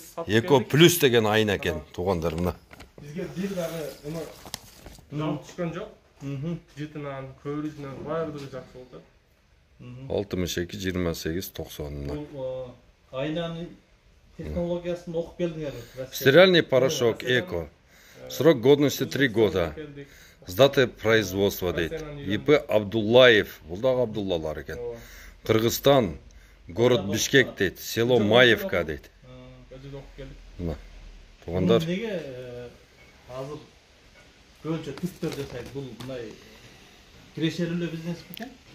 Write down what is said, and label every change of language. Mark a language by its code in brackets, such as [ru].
[ky] Эко плюс деген айна экен туугандар мына. Бизге бир дагы эме жалып түшкөн жок. Жытынан, көрүшүнөн баардыгы жакшы болду. 62 28 90 мына. Бул айнанын технологиясын окуп келдиңер. [ru] Стиральный порошок Эко. Срок годности 3 года. С даты производства дейт. ИП Абдуллаев. [ky] Бул дагы Абдуллалар экен. Кыргызстан, [ru] город Бишкек [ky] дейт. [ru] Село Маевка [ky] дейт. Мына. Туугандар. Неге азыр көбүнчө түптөр жасайт? Бул мындай кирешелүү бизнес бекен?